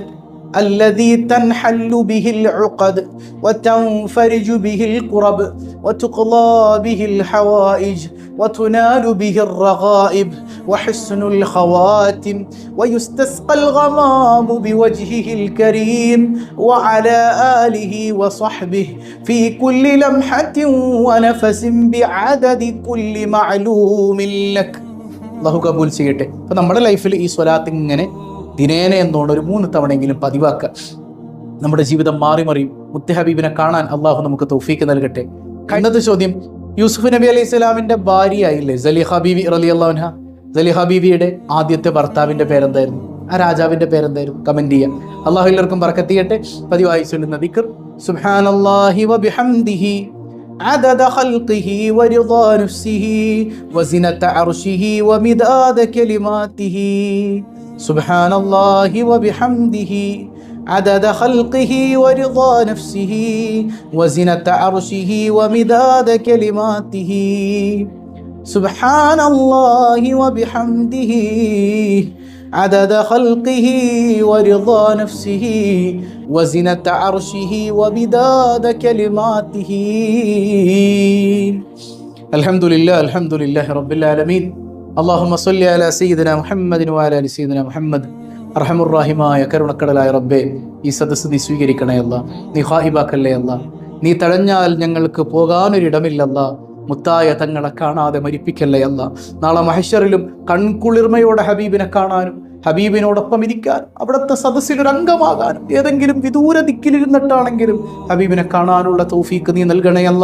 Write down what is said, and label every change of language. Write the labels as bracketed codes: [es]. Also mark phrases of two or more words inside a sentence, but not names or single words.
[ar] الذي تنحل به العقد وتنفرج به الكرب وتقضى به الحوائج وتنال به الرغائب وحسن الخواتم ويستسقى الغمام بوجهه الكريم وعلى آله وصحبه في كل لمحة ونفس بعدد كل معلوم لك. [ml] അല്ലാഹു കബൂൽ ചെയ്യട്ടെ. അപ്പോൾ നമ്മുടെ ലൈഫിൽ ഈ സ്വലാത്ത് ഇങ്ങനെ ദിനേന എന്നോണ്ട് ഒരു 3 തവണയെങ്കിലും പതിവാക്കുക. നമ്മുടെ ജീവിതം മാറി മുത്ത് ഹബീബിനെ കാണാൻ അള്ളാഹു നമുക്ക് തൗഫീക്ക് നൽകട്ടെ. ഇന്നത്തെ ചോദ്യം, യൂസുഫ് നബി [ar] عليه السلام [ml] ഭാര്യയായില്ലേ സലീഹ ബീവി [ar] رضي الله عنها. [ml] സലീഹ ബീവിയുടെ ആദ്യത്തെ ഭർത്താവിൻ്റെ പേരെന്തായിരുന്നു? ആ രാജാവിൻ്റെ പേരെന്തായിരുന്നു? കമന്റ് ചെയ്യാം. അള്ളാഹു എല്ലാവർക്കും ബർക്കത്ത് ചെയ്യട്ടെ. പതിവായി ചൊല്ലുന്ന ദിക്ർ [ar] سبحان الله وبحمده عدد خلقه ورضا نفسه وزنة عرشه ومداد كلماته. سبحان الله وبحمده عدد خلقه ورضا نفسه وزنة عرشه ومداد كلماته. سبحان الله وبحمده عدد خلقه ورضا نفسه وزنة عرشه ومداد كلماته. الحمد لله رب العالمين. اللهم صل على سيدنا محمد وعلى آل سيدنا محمد. [ml] അർഹമുർ റഹീമായ കരുണക്കടലായ റബ്ബേ, ഈ സദസ്സ് നീ സ്വീകരിക്കണേ അല്ലാ. നീ ഖായിബാക്കല്ലേ അല്ലാ. നീ തഴഞ്ഞാൽ ഞങ്ങൾക്ക് പോകാനൊരിടമില്ലല്ല. മുത്തായ തങ്ങളെ കാണാതെ മരിപ്പിക്കല്ലേ അല്ല. നാളെ മഹ്ശറിലും കൺകുളിർമയോടെ ഹബീബിനെ കാണാനും ഹബീബിനോടൊപ്പം ഇരിക്കാനും അവിടുത്തെ സദസ്സിലൊരു അംഗമാകാനും ഏതെങ്കിലും വിദൂര ദിക്കിലിരുന്നിട്ടാണെങ്കിലും ഹബീബിനെ കാണാനുള്ള തൗഫീക്ക് നീ നൽകണയല്ല.